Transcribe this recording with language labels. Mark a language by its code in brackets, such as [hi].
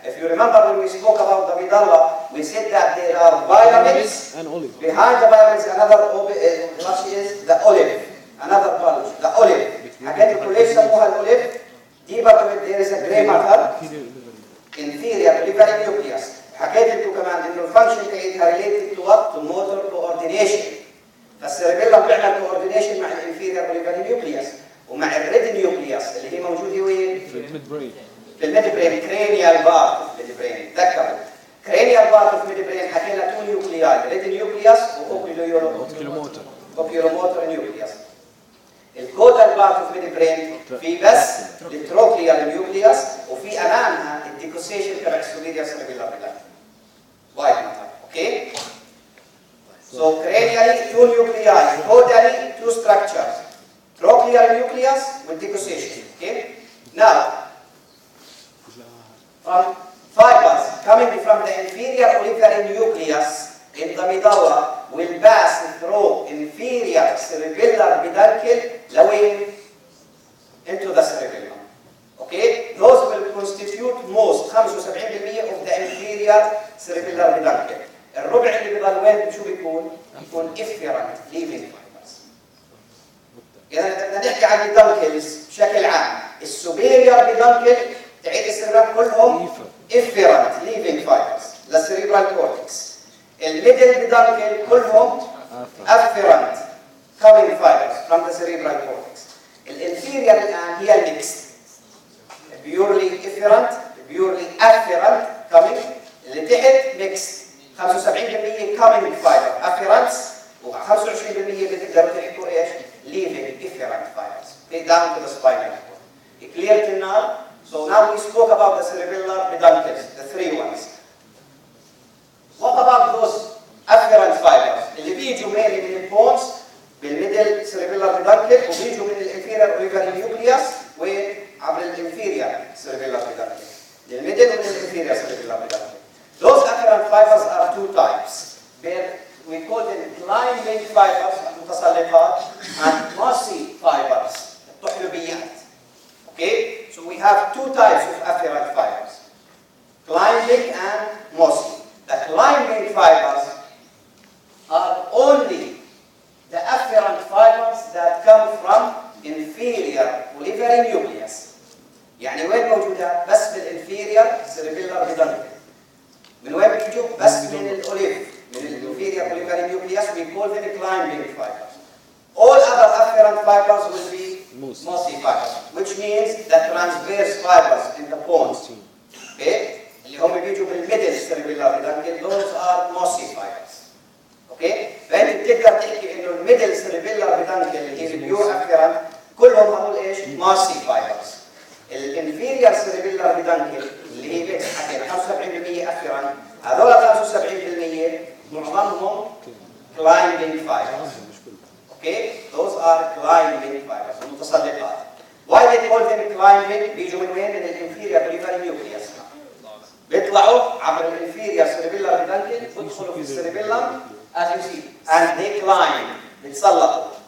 [en] If you remember when we spoke about the medulla, we said that there are vitamins and olive. behind the vitamins. Another what is the olive, another bulge, the olive. [ar] حكيت لكم ليش سموها الأوليف؟ [en] deeper to it there is a gray matter, inferior olivary nucleus. [ar] حكيت لكم كمان إنه الفانكشن تاعتها [en] related to what? To motor coordination. [ar] فالسيربيلم بيعمل coordination مع الانفيريور olivary nucleus ومع الريد نيوكليوس اللي هي موجودة وين؟ في الميد برين. في الميد برين [en] cranial part of [ar] الميد برين. تذكروا cranial part of الميد برين حكينا تو نيوكلياي ريد نيوكليوس وأوكيولوموتور نيوكليوس. الكودال بارت اوف ميد برين في بس التروكليال نيوكليوس وفي امامها الديكوسيشن تبع السوبيريور سيربيلار بلاد. [en] White matter, okay? So cranially, two nuclei, caudally, two structures. Trochlear nucleus with decussation. Okay? Now, from fibers coming from the inferior olivary nucleus in the medulla will pass through inferior cerebellar peduncle lowing into the cerebellum. Okay? Those will constitute most 75% of the inferior cerebellar peduncle. [ar] الربع اللي بيضل وين شو بيكون؟ بيكون [en] efferent leaving fibers. [ar] إذا بدنا نحكي عن البيدانكلز بشكل عام، السوبيريور بيدانكل تعيد السيربرال كلهم [en] efferent leaving fibers [ar] للسيربرال كورتكس. الميدل بيدانكل كلهم [en] afferent coming fibers from the cerebral cortex. [ar] الانفيريور الآن هي الميكس. [en] purely efferent, purely afferent coming، [ar] اللي تحت ميكس. [en] 75% coming fiber afferents [ar] و25% بتقدروا تحكوا ايش؟ [en] leaving efferent fibers. Okay, down to the spinal cord. Clear till now? So now we spoke about the cerebellar peduncles, the three ones. What about those afferent fibers [ar] اللي بيجوا mainly من البونز بالميدل cerebellar peduncle وبيجوا من الانفيريور olivary nucleus وعبر الانفيريور cerebellar peduncle. الميدل ومن الانفيريور cerebellar peduncle. [en] Those afferent fibers are two types. We call them climbing fibers, متسلقات, and mossy fibers, الطحلبيات. Okay? So we have two types of afferent fibers, climbing and mossy. The climbing fibers are only the afferent fibers that come from inferior olivary nucleus. [ar] يعني وين موجودة؟ بس بالinferior cerebellar peduncle. من وين بيجوا؟ بس من الأوليف، من الانفيريور olivary nucleus. [en] We call them climbing fibers. All other afferent fibers will be mossy fibers, which means the transverse fibers in the bones. Okay? [ar] اللي هم بيجوا بالميدل cerebellar peduncle, [en] those are mossy fibers. Okay? [ar] فأنت بتقدر تحكي إنه الميدل cerebellar peduncle اللي هي البيور afferent كلهم هقول إيش؟ mossy fibers. الانفيريور cerebellar peduncle اللي هي بيت حكينا 75% afferent، هذول 75% معظمهم climbing fibers. [en] Okay? Those are climbing fibers المتسلقات. Why they call them climbing؟ [ar] بيجوا من وين؟ من الانفيريور [en] olivary nucleus. [ar] بيطلعوا عبر الانفيريور cerebellar peduncle بيدخلوا في السيربيلم [en] as you see and they climb. [ar] بيتسلقوا.